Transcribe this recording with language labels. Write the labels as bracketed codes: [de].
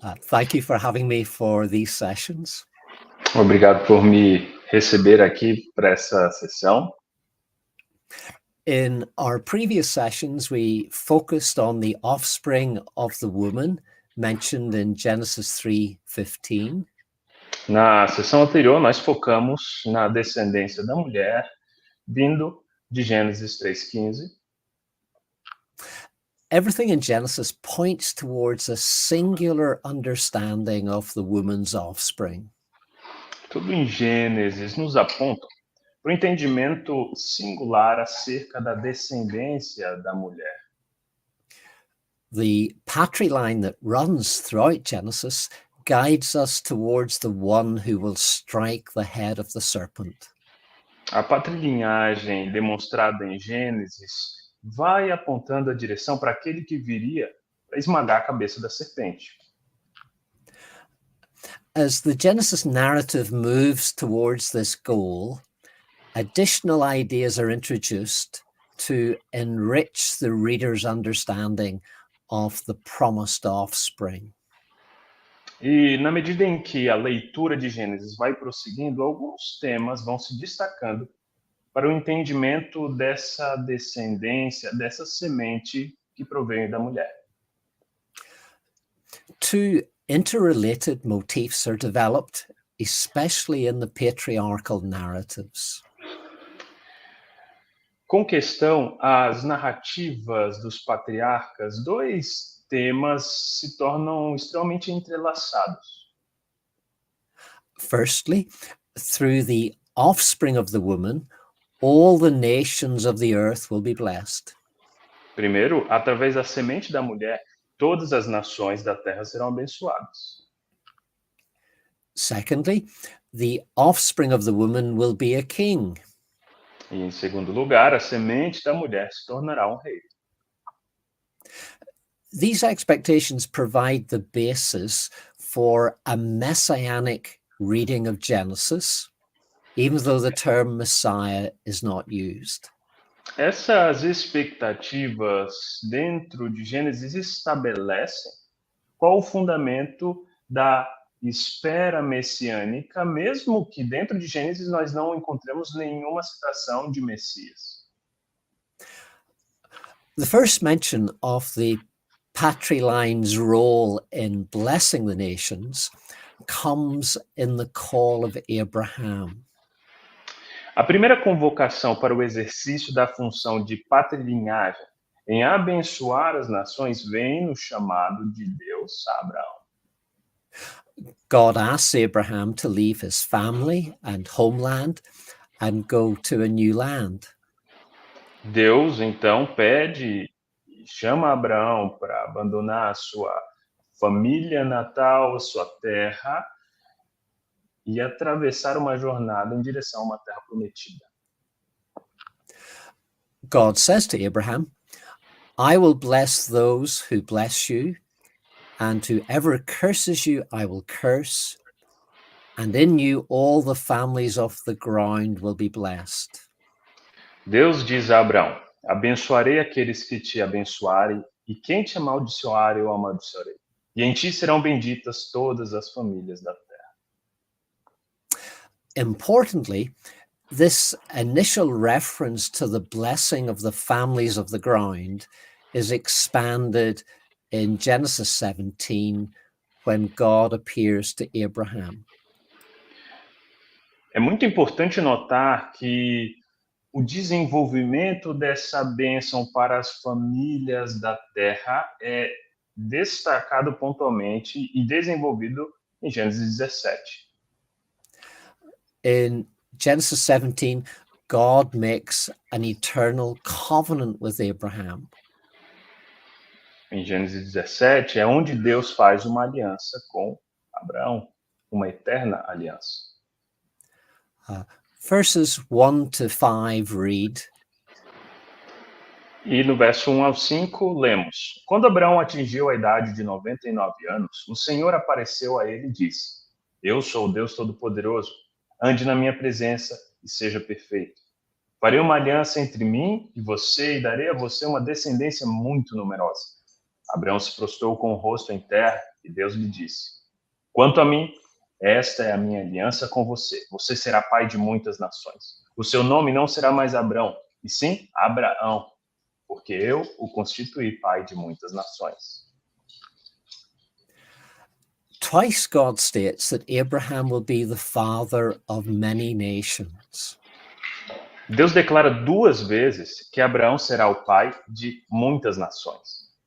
[en] Thank you for having me for these sessions. [pt] Obrigado por me receber aqui para essa sessão. [en] In our previous sessions, we focused on the offspring of the woman mentioned in Genesis 3:15. [pt] Na sessão anterior, nós focamos na descendência da mulher, vindo de Gênesis 3:15. [en] Everything in Genesis points towards a singular understanding of the woman's offspring. [pt] Tudo em Gênesis nos aponta para o entendimento singular acerca da descendência da mulher. [en] The patriline that runs throughout Genesis guides us towards the one who will strike the head of the serpent. [pt] A patrilinhagem demonstrada em Gênesis vai apontando a direção para aquele que viria para esmagar a cabeça da serpente. [en] As the Genesis narrative moves towards this goal, additional ideas are introduced to enrich the reader's understanding of the promised offspring. [pt] E na medida em que a leitura de Gênesis vai prosseguindo, alguns temas vão se destacando para o entendimento dessa descendência, dessa semente que provém da mulher. [en] Two interrelated motifs are developed, especially in the patriarchal narratives. [pt] Com questão às narrativas dos patriarcas, dois temas se tornam extremamente entrelaçados. [en] Firstly, through the offspring of the woman, all the nations of the earth will be blessed. [pt] Primeiro, através da semente da mulher, todas as nações da terra serão abençoadas. [en] Secondly, the offspring of the woman will be a king. [pt] E em segundo lugar, a semente da mulher se tornará um rei. [en] These expectations provide the basis for a messianic reading of Genesis, even though the term Messiah is not used. [pt] Essas expectativas dentro de Gênesis estabelecem qual o fundamento da espera messiânica, mesmo que dentro de Gênesis nós não encontremos nenhuma citação de Messias. [en] The first mention of the Patriline's role in blessing the nations comes in the call of Abraham. [pt] A primeira convocação para o exercício da função de patrilinhagem em abençoar as nações vem no chamado de Deus a Abraão. [en] God asks Abraham to leave his family and homeland and go to a new land. [pt] Deus, então, pede e chama Abraão para abandonar a sua família natal, a sua terra, e atravessar uma jornada em direção a uma terra prometida. [en] God says to Abraham, I will bless those who bless you, and whoever curses you, I will curse, and in you all the families of the ground will be blessed. [pt] Deus diz a Abraão, abençoarei aqueles que te abençoarem, e quem te amaldiçoar, eu amaldiçoarei. E em ti serão benditas todas as famílias da terra. [en] Importantly, this initial reference to the blessing of the families of the ground is expanded in Genesis 17 when God appears to Abraham. [pt] É muito importante notar que o desenvolvimento dessa bênção para as famílias da terra é destacado pontualmente e desenvolvido em Gênesis 17. [en] In Genesis 17, God makes an eternal covenant with Abraham. [pt] Em Gênesis 17 é onde Deus faz uma aliança com Abraão, uma eterna aliança. [en] Verses 1 to 5 read, [pt] E no verso 1 ao 5, lemos: Quando Abraão atingiu a idade de 99 anos, o Senhor apareceu a ele e disse: Eu sou o Deus Todo-Poderoso, ande na minha presença e seja perfeito. Farei uma aliança entre mim e você e darei a você uma descendência muito numerosa. Abraão se prostrou com o rosto em terra e Deus lhe disse: Quanto a mim, esta é a minha aliança com você. Você será pai de muitas nações. O seu nome não será mais Abrão, e sim Abraão, porque eu o constituí pai de muitas nações. [en] twice God states that Abraham will be the father of many nations. [pt] Deus declara duas vezes que Abraão será o pai de muitas nações.